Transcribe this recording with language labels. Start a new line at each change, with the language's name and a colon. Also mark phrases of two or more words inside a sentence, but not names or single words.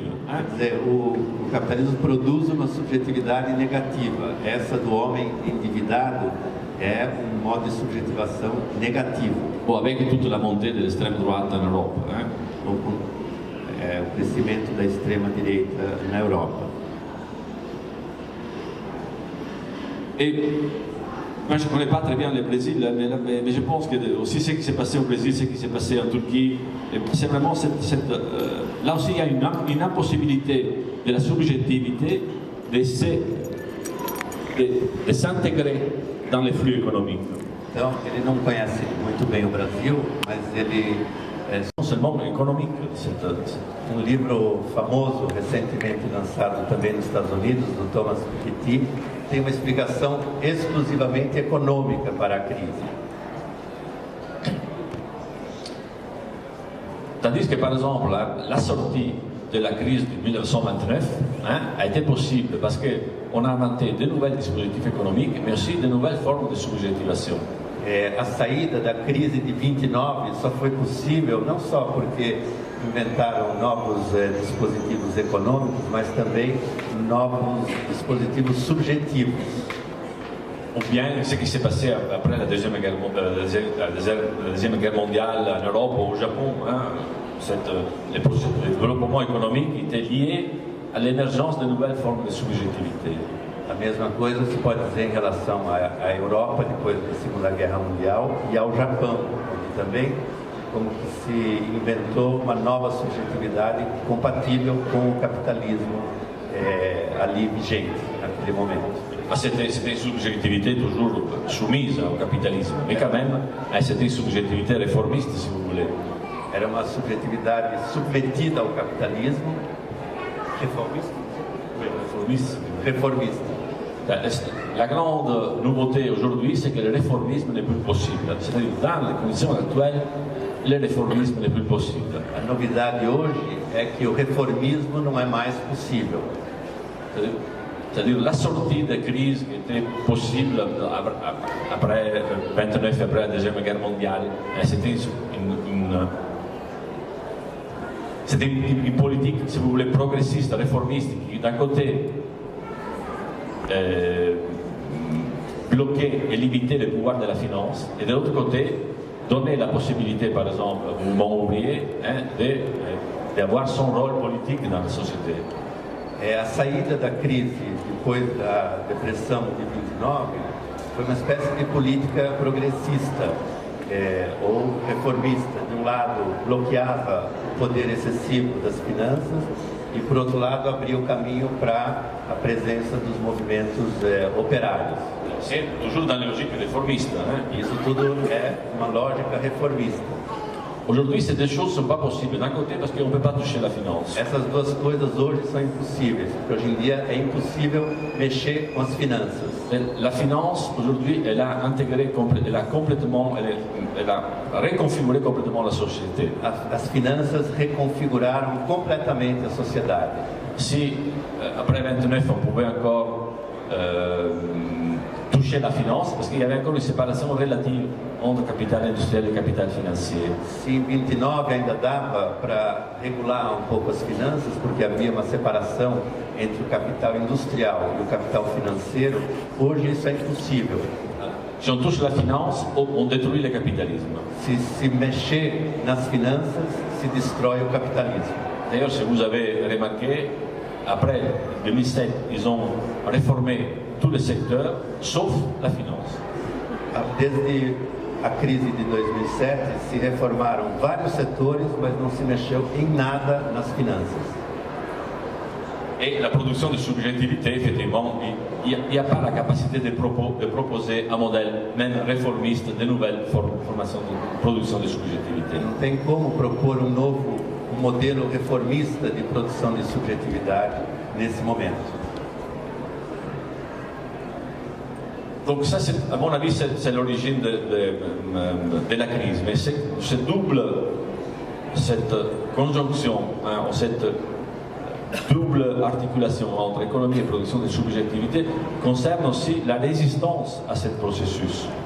Portuguese: Quer dizer, o capitalismo produz uma subjetividade negativa. Essa do homem endividado é modo de subjetivação negativo.
French: Ou avec toute la montée de l'extrême droite en Europe.
Portuguese: O crescimento da extrema direita na Europa.
French: Et moi je ne connais pas très bien le Brésil, mais je pense que aussi ce qui s'est passé au Brésil, ce qui s'est passé en Turquie, c'est vraiment là aussi il y a une impossibilité de la subjectivité de s'intégrer dans les flux économiques.
Portuguese: Então, ele não conhece muito bem o Brasil, mas ele
French: non seulement économique.
Portuguese: Livro famoso, recentemente lançado também nos Estados Unidos, do Thomas Piketty, tem uma explicação exclusivamente econômica para a crise.
French: Tandis que, par exemple, la sortie de la crise de 1929 a été possible parce qu'on a inventé de nouvelles dispositifs économiques, mais aussi de nouvelles formes de subjectivation.
Portuguese: A saída da crise de 29 só foi possível não só porque inventaram novos dispositivos econômicos, mas também novos dispositivos subjetivos.
French: Ou bien ce qui s'est passé après la Deuxième Guerre mondiale en Europe ou au Japon, le développement économique était lié à l'émergence de nouvelles formes de subjectivité.
Portuguese: A mesma coisa se pode dizer em relação à Europa depois da Segunda Guerra Mundial e ao Japão, onde também como que se inventou uma nova subjetividade compatível com o capitalismo ali vigente naquele momento.
French: C'était une subjectivité toujours soumise au capitalisme, mais quand même, c'était une subjectivité réformiste, si vous voulez.
Portuguese: Era uma subjetividade submetida ao capitalismo,
French: réformiste. La grande nouveauté aujourd'hui, c'est que le réformisme n'est plus possible. C'est-à-dire, dans les conditions actuelles, le réformisme n'est plus possible.
Portuguese: A novidade hoje é que o reformismo não é mais possível.
French: C'est-à-dire la sortie de crise qui était possible après 29, après la Deuxième Guerre mondiale, c'était c'était une politique, si vous voulez, progressiste, réformiste, qui d'un côté bloquait et limitait le pouvoir de la finance, et de l'autre côté donnait la possibilité, par exemple, au mouvement ouvrier, d'avoir son rôle politique dans la société.
Portuguese: A saída da crise depois da depressão de 29 foi uma espécie de política progressista ou reformista. De um lado, bloqueava o poder excessivo das finanças e, por outro lado, abria o caminho para a presença dos movimentos operários.
French: C'est toujours dans la logique réformiste.
Portuguese: Isso tudo é uma lógica reformista.
French: Aujourd'hui, ces deux choses ne sont pas possibles. D'un côté, parce qu'on ne peut pas toucher la finance.
Portuguese: Essas duas coisas hoje são impossíveis, porque hoje em dia é impossível mexer com as finanças.
French: La finance, aujourd'hui, elle a intégré, elle a reconfiguré complètement la société.
Portuguese: As finanças reconfiguraram completamente a sociedade.
French: Si, après 29, on pouvait encore toucher la finance, parce qu'il y avait encore une séparation relative entre capital industriel e capital financier.
Portuguese: Se em 29 ainda dava para regular um pouco as finanças, porque havia uma separação entre o capital industrial e o capital financeiro, hoje isso é impossível.
French: Si on touche la finance, on détruit le capitalisme.
Portuguese: Se mexer nas finanças, se destrói o capitalismo.
French: D'ailleurs, si vous avez remarqué, après 2007, ils ont réformé tous les secteurs, sauf la finance.
Portuguese: Desde a crise de 2007, se reformaram vários setores, mas não se mexeu em nada nas finanças.
French: Et la production de subjectivité, effectivement, il n'y a pas la capacité de proposer un modèle, même réformiste, de nouvelles formations de production de subjectivité.
Portuguese: Não tem como propor um modelo reformista de produção de subjetividade nesse momento.
French: Donc ça, à mon avis, c'est l'origine de la crise. Mais cette conjonction, cette double articulation entre économie et production de subjectivité concerne aussi la résistance à ce processus.